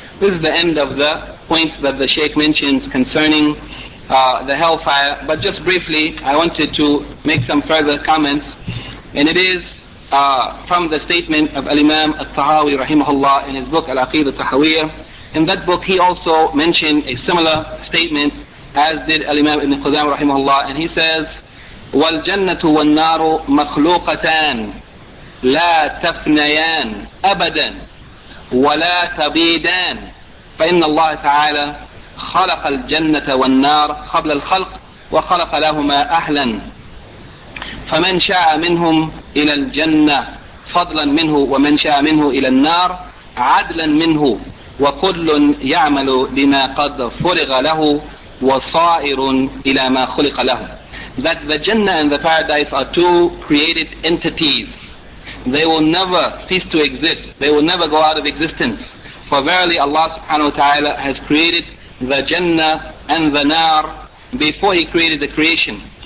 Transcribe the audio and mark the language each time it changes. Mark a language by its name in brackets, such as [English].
[English] This is the end of the points that the Shaykh mentions concerning the hellfire. But just briefly, I wanted to make some further comments. And it is from the statement of Al-Imam Al-Tahawi rahimahullah in his book Al-Aqidah Tahawiyyah. In that book he also mentioned a similar statement, as did Al-Imam Ibn Qudam rahimahullah, and he says, [Arabic] وَالْجَنَّةُ وَالنَّارُ مَخْلُوقَتَانِ لَا تَفْنَيَانِ أَبَدًا وَلَا تَبِيدَانِ فَإِنَّ اللَّهَ تَعَالَى خَلَقَ الْجَنَّةَ وَالنَّارِ قَبْلَ الْخَلْقِ وَخَلَقَ لَهُمَا أَهْلًا فَمَنْ شَاءَ مِنْهُمْ إِلَى الْجَنَّةِ فَضْلًا مِنْهُ وَمَنْ شَاءَ مِنْهُ إِلَى النَّارِ عَدْلًا مِنْهُ وَكُلٌّ يَعْمَلُ لِمَا قَدْ فُرِغَ لَهُ وَصَائِرٌ إِلَى مَا خُلِقَ لَهُ. [English] That the Jannah and the Paradise are two created entities. They will never cease to exist. They will never go out of existence. For verily Allah subhanahu wa ta'ala has created the Jannah and the Nar before He created the creation.